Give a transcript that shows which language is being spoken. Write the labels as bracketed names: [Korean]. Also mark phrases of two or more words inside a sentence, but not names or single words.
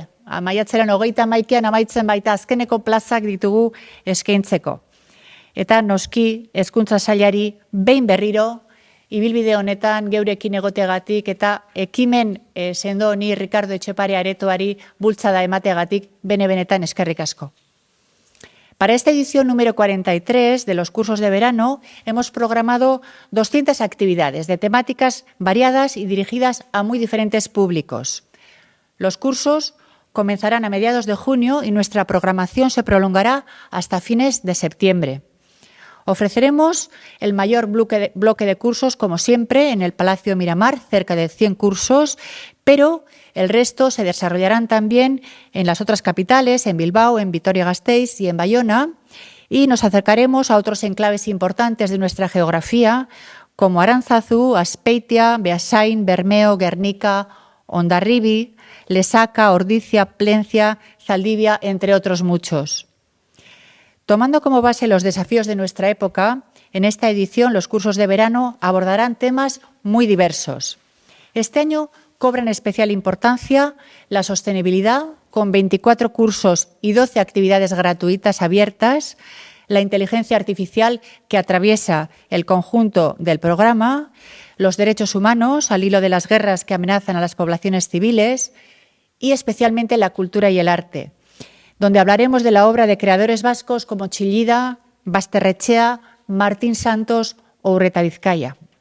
[Basque] Maiatzaren 31 amaitzen baita azkeneko plazak ditugu eskaintzeko. Eta noski hezkuntza sailari behin berriro, ibilbide honetan geurekin egoteagatik eta ekimen sendo honi Ricardo Etxepare aretoari bultzada emateagatik benetan eskerrik asko. [Spanish] Para esta edición número 43 de los cursos de verano hemos programado 200 actividades de temáticas variadas y dirigidas a muy diferentes públicos. Los cursos comenzarán a mediados de junio y nuestra programación se prolongará hasta fines de septiembre. Ofreceremos el mayor bloque de cursos, como siempre, en el Palacio Miramar, cerca de 100 cursos, pero el resto se desarrollarán también en las otras capitales, en Bilbao, en Vitoria-Gasteiz y en Bayona, y nos acercaremos a otros enclaves importantes de nuestra geografía, como Aránzazu, Azpeitia, Beasain, Bermeo, Guernica, Hondarribi, Lesaka, Ordizia, Plentzia, Zaldibia, entre otros muchos. Tomando como base los desafíos de nuestra época, en esta edición los cursos de verano abordarán temas muy diversos. Este año cobran especial importancia la sostenibilidad, con 24 cursos y 12 actividades gratuitas abiertas, la inteligencia artificial que atraviesa el conjunto del programa, los derechos humanos al hilo de las guerras que amenazan a las poblaciones civiles y especialmente la cultura y el arte, donde hablaremos de la obra de creadores vascos como Txillida, Basterretxea, Martín Santos o Urreta Bizkaia.